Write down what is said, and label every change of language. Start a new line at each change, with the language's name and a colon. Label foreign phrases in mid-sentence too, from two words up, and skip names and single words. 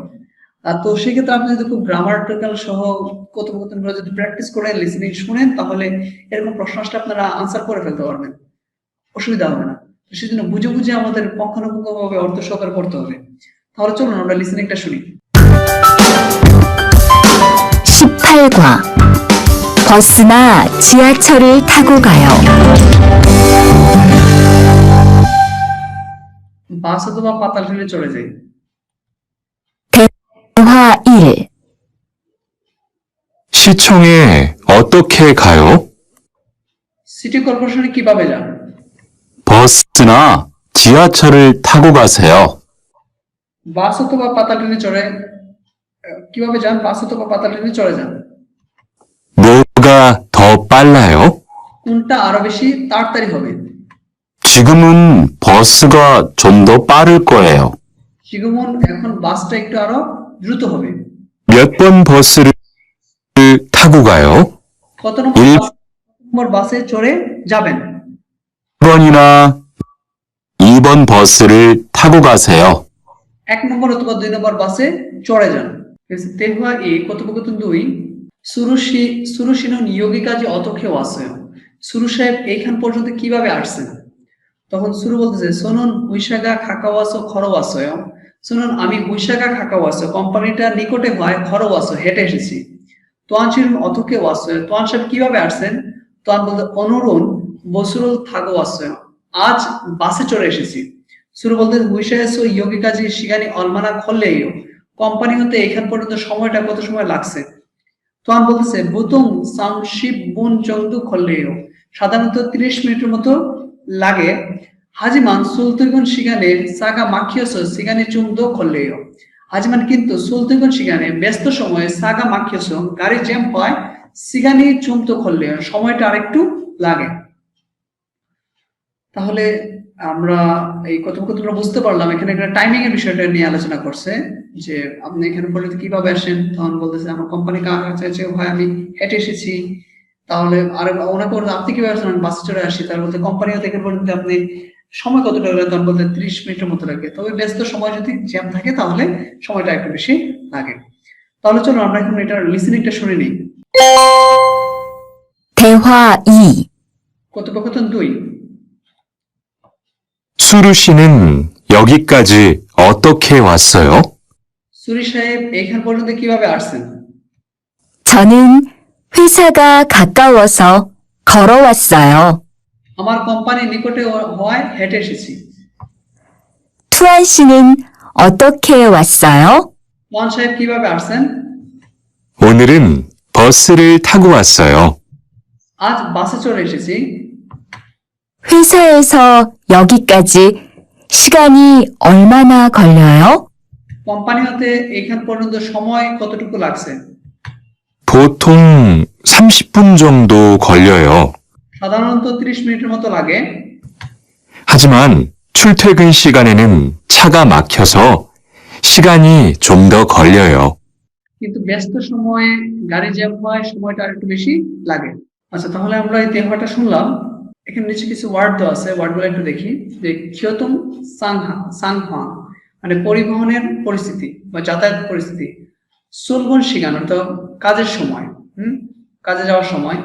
Bangla: তো সেক্ষেত্রে আপনি যদি খুব গ্রামাটিক্যাল সহ কথোপকথন গুলো যদি প্র্যাকটিস করেন, লিসনিং শুনেন, তাহলে এরকম প্রশ্ন আসলে আপনারা আনসার করে ফেলতে পারবেন। অসুবিধা হবে না। তো সেজন্য বুঝে বুঝে আমাদের পঙ্খানুপুঙ্খভাবে অর্থ সহকারে পড়তে হবে। তাহলে চলুন আমরা লিসেনিংটা শুনি।
Korean: 18과 버스나 지하철을 타고 가요.
Bangla: বাস অথবা পাতাল রেলে চলে যাই।
Korean: 대화 1. 시청에 어떻게 가요?
Bangla: সিটি কর্পোরেশনে কিভাবে যান?
Korean: 버스나 지하철을 타고 가세요.
Bangla: বাস অথবা পাতাল ট্রেনে চড়ে কিভাবে যান? বাস অথবা পাতাল ট্রেনে চড়ে যান।
Korean: 뭐가 더 빨라요?
Bangla: কোনটা আরো বেশি তাড়াতাড়ি হবে?
Korean: 지금은 버스가 좀 더 빠를 거예요.
Bangla: 지금은 এখন বাসটা একটু আরো দ্রুত হবে।
Korean: 몇 번 버스를 타고 가요?
Bangla: কত নম্বর বাসে চড়ে যাবেন?
Korean: 1번이나 2번 버스를 타고 가세요.
Bangla: 1 নম্বর অথবা 2 নম্বর বাসে চড়ে যান।
Korean: 대화 2 কথোপকথন 2 수루씨는 여기까지 어떻게 왔어요?
Bangla: 수루 সাহেব এইখান পর্যন্ত কিভাবে আসছেন? তখন 수루 বলতেছে
Korean: 저는 회사가 가까워서 걸어왔어요.
Bangla: 저는 আমি
Korean: 회사가 가까워서
Bangla: কোম্পানিটা নিকটে হয় 걸어왔어 হেঁটে এসেছি।
Korean: তোয়ান 씨는 어떻게 왔어요?
Bangla: তোয়ান সাহেব কিভাবে আসছেন?
Korean: তোয়ান বলতে 오늘은 버스를 타고 왔어요.
Bangla: আজ বাসে চড়ে এসেছি। 수루 বলতে
Korean: 회사에서 여기까지 시간이 얼마나 걸려요?
Bangla: কোম্পানি হতে এখান পর্যন্ত সময়টা কত সময় লাগছে?
Korean: তোয়ান বলতেছে 보통 30분 정도 걸려요.
Bangla: সাধারণত 30 মিনিটের মতো লাগে।
Korean: 하지만 출퇴근 시간에 차가 막혀서 시간이 좀 더 걸려요. 하지만 কিন্তু 출퇴근 시간에
Bangla: ব্যস্ত সময়ে
Korean: 차가 막혀서
Bangla: গাড়ি জ্যাম হয়
Korean: 시간이 좀 더 걸려요.
Bangla: সময়টা আরেকটু লাগে। তাহলে আমরা এই কথোপকথনটা বুঝতে পারলাম এখানে একটা টাইমিং এর বিষয়টা নিয়ে আলোচনা করছে যে আপনি এখানে পর্যন্ত কিভাবে আসেন। তখন বলতেছে আমার কোম্পানি কাছে ভাই আমি হেঁটে এসেছি। তাহলে আর ওনাকে বলতে আপনি কিভাবে আসেন? আমি বাসে চড়ে আসি। তার বলতে কোম্পানি হতে এখানে পর্যন্ত আপনি সময় কতটা লাগে? তখন বলতে 30 মিনিটের মতো লাগে। তবে ব্যস্ত সময় যদি জ্যাম থাকে তাহলে সময়টা একটু বেশি লাগে। তাহলে চলো আমরা এখন এটা লিসেনিংটা শুনে নিই।
Korean: 대화 2.
Bangla: কথোপকথন 2
Korean: 수루 씨는 여기까지 어떻게 왔어요?
Bangla: সুরি সাহেব এইখান পর্যন্ত কিভাবে আসছেন?
Korean: 저는 회사가 가까워서 걸어왔어요.
Bangla: আমার কোম্পানি নিকটে হওয়ায় হেঁটে এসেছি।
Korean: 투안 씨는 어떻게 왔어요?
Bangla: ওয়ান সাহেব কিভাবে আসছেন?
Korean: 오늘은 버스를 타고 왔어요.
Bangla: আজ বাসে চড়ে এসেছি।
Korean: 회사에서 여기까지 시간이 얼마나 걸려요?
Bangla: কোম্পানি হতে এখান পর্যন্ত সময় কতটুকু লাগছে?
Korean: 보통 30분 정도 걸려요.
Bangla: সাধারণত 30 মিনিটের মতো লাগে।
Korean: 하지만 출퇴근 시간에는 차가 막혀서 시간이 좀 더 걸려요.
Bangla: কিন্তু ব্যস্ত সময়ে গাড়ি জ্যাম হয় সময়টা আরেকটু বেশি লাগে। আচ্ছা তাহলে আমরা এই তেহওয়াটা শুনলাম। এখানে নিচে কিছু ওয়ার্ড দেওয়া আছে, ওয়ার্ডগুলো একটু দেখি। যে
Korean: 교통 상황
Bangla: মানে পরিবহনের পরিস্থিতি বা যাতায়াত পরিস্থিতি।
Korean: 출근 시간
Bangla: অর্থাৎ কাজের সময়, কাজে যাওয়ার সময়।